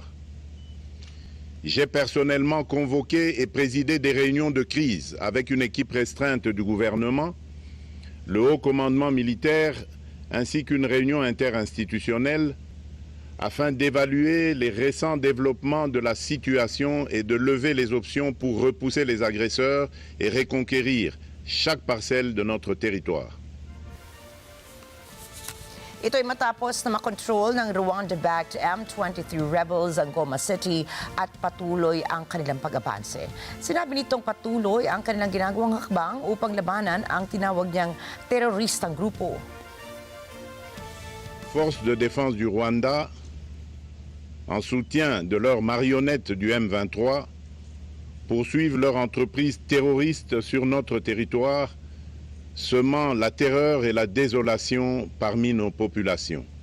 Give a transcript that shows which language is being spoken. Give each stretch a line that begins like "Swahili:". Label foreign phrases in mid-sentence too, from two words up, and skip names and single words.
French: J'ai personnellement convoqué et présidé des réunions de crise avec une équipe restreinte du gouvernement, le haut commandement militaire ainsi qu'une réunion interinstitutionnelle afin d'évaluer les récents développements de la situation et de lever les options pour repousser les agresseurs et reconquérir chaque parcelle de notre territoire.
Filipino: Ito ay matapos na makontrol ng
English: Rwanda-backed M23 rebels
Filipino: ang Goma City at patuloy ang kanilang pag-abanse. Sinabi nitong patuloy ang kanilang ginagawang hakbang upang labanan ang tinawag niyang teroristang grupo.
French: Forces de défense du Rwanda, en soutien de leurs marionnettes du M23, poursuivent leur entreprise terroriste sur notre territoire, semant la terreur et la désolation parmi nos populations.